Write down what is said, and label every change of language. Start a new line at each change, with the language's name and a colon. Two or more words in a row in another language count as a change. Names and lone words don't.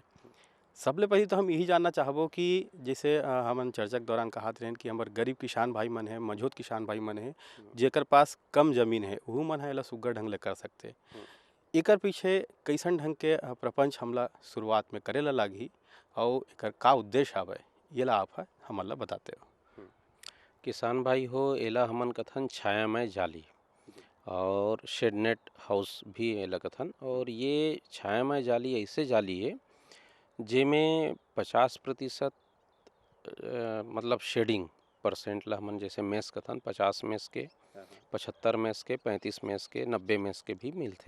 Chhattisgarhi: सबले पहले तो हम यही जानना चाहबो कि जैसे हमन चर्चा के दौरान कहत रहें कि हमारे गरीब किसान भाई मन है, मजबूत किसान भाई मन है, जेकर पास कम जमीन है, वह मन है एला सुग्घर ढंग ले कर सकते। एकर पीछे कैसन ढंग के प्रपंच हमला शुरुआत में करेला लागी और एकर का उद्देश्य हवे, येला आप हमन ला बताते हो। किसान भाई हो, एला हमन कथन छायामय जाली और शेड नेट हाउस भी एला कथन। और ये छायामय जाली ऐसे जाली है जेमें 50% मतलब शेडिंग परसेंट ला हमन जैसे मेस कथन 50 मेस के, 75 मेस के, 35 मेस के, 90 मेस के भी मिलते।